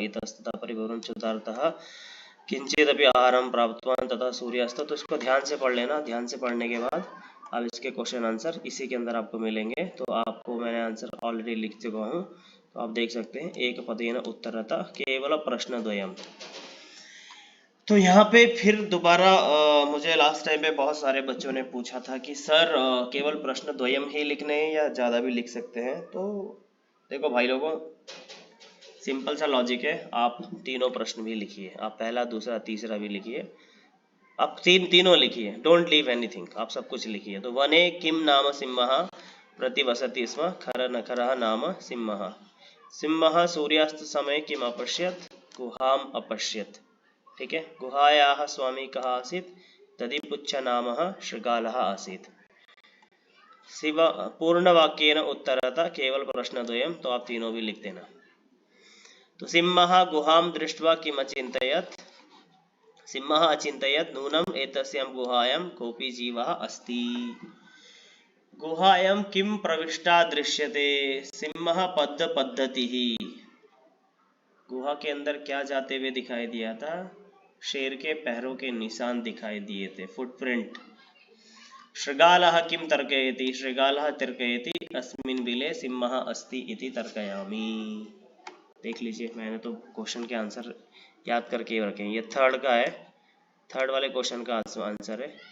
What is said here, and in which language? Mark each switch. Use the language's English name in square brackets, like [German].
[Sanskrit] इतस्ततः परिपूर्णं चुदार्थः किंचिदपि आहारं प्राप्तवान् तथा सूर्यास्त। [Hindi] तो इसको ध्यान से पढ़ लेना। ध्यान से पढ़ने के बाद अब इसके क्वेश्चन आंसर इसी के अंदर आपको मिलेंगे। तो आपको मैंने आंसर ऑलरेडी लिख चुका हूँ, तो आप देख सकते हैं। [Sanskrit] एक पदेन उत्तरतः केवल प्रश्नद्वयम्। [Hindi] तो यहाँ पे फिर दोबारा मुझे लास्ट टाइम पे बहुत सारे बच्चों ने पूछा था कि सर केवल प्रश्न द्वयम ही लिखने हैं या ज़्यादा भी लिख सकते हैं। तो देखो भाई लोगों, सिंपल सा लॉजिक है। आप तीनों प्रश्न भी लिखिए, आप पहला दूसरा तीसरा भी लिखिए, आप तीनों लिखिए। [English] don't leave anything, [Hindi] आप सब कुछ लिखिए। तो [Sanskrit] वने किम नाम सिंहः प्रतिवसति स्म खर नखरः नाम सिंहः। सिंहः सूर्यास्त समय किम अपश्यत्, गुहाम अपश्यत्। [Hindi] ठीक है, [Sanskrit] गुहायाः स्वामी कः आसीत्, तदिपुच्छ नामः शृगालः आसीत्। शिव पूर्णवाक्येन उत्तरतः केवल प्रश्नद्वयम्। [Hindi] तो आप तीनों भी लिख देना। [Sanskrit] तो सिंहः गुहां दृष्ट्वा किम् अचिन्तयत्, सिंहः अचिन्तयत् नूनम् एतस्यां गुहायां कोऽपि जीवः अस्ति। गुहायां किं प्रविष्टा दृश्यते, सिंहः पद्मपद्धतिः। [Hindi] गुहा के अंदर क्या जाते हुए दिखाई दिया था, शेर के पैरों के निशान दिखाई दिए थे, फुटप्रिंट। [Sanskrit] शृगालः किं तर्कयति, शृगालः तर्कयति अस्मिन् बिले सिंहः अस्ति इति तर्कयामि। [Hindi] देख लीजिए, मैंने तो क्वेश्चन के आंसर याद करके रखे हैं। ये थर्ड का है, थर्ड वाले क्वेश्चन का आंसर है।